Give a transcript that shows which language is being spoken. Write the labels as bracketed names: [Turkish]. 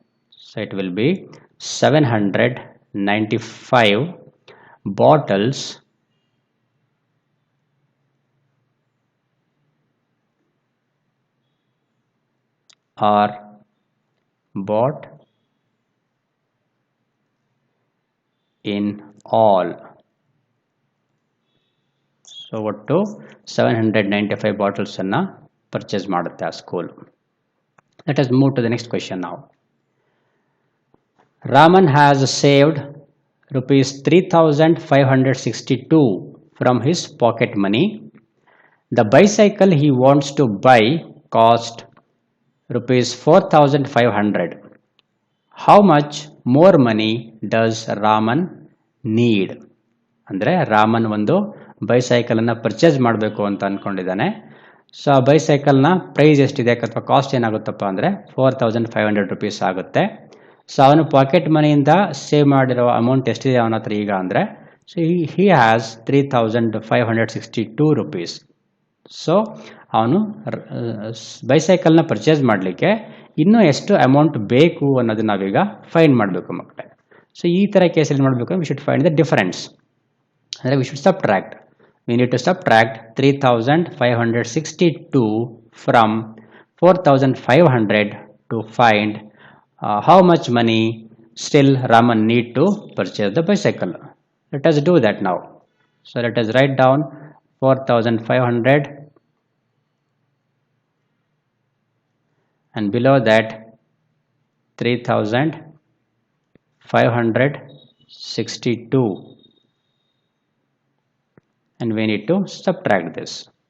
[English] So it will be 795 bottles are bought in all. [Kannada] So ಒಟ್ಟು 795 bottles ಅನ್ನು purchase ಮಾಡುತ್ತೆ ಆ school. [English] Let us move to the next question now. Raman has saved rupees 3,562 from his pocket money. The bicycle he wants to buy cost rupees 4,500. How much more money does Raman need? [Kannada] ಅಂದರೆ ರಾಮನ್ ಒಂದು bicycle ಅನ್ನು purchase ಮಾಡಬೇಕು ಅಂತ ಅನ್ಕೊಂಡಿದ್ದಾನೆ. So ಆ ಬೈಸೈಕಲ್ನ price ಎಷ್ಟಿದೆ ಅಥವಾ cost ಏನಾಗುತ್ತಪ್ಪ ಅಂದರೆ 4,500 rupees ಆಗುತ್ತೆ. ಸೊ ಅವನು ಪಾಕೆಟ್ ಮನಿಯಿಂದ ಸೇವ್ ಮಾಡಿರೋ ಅಮೌಂಟ್ ಎಷ್ಟಿದೆ ಅವನ ಹತ್ರ ಈಗ ಅಂದರೆ, [English] So he has 3,562 rupees. [Kannada] So ಅವನು ಬೈಸೈಕಲ್ನ ಪರ್ಚೇಸ್ ಮಾಡಲಿಕ್ಕೆ ಇನ್ನೂ ಎಷ್ಟು ಅಮೌಂಟ್ ಬೇಕು ಅನ್ನೋದು ನಾವೀಗ ಫೈಂಡ್ ಮಾಡಬೇಕು ಮಕ್ಕಳೇ. ಸೊ ಈ ಥರ ಕೇಸಲ್ಲಿ ಮಾಡಬೇಕು, [English] we should find the difference, [Kannada] ಅಂದರೆ [English] We should subtract. we need to subtract 3562 from 4500 to find how much money still Raman need to purchase the bicycle. Let us do that now. So let us write down 4500 and below that 3562, and we need to subtract this.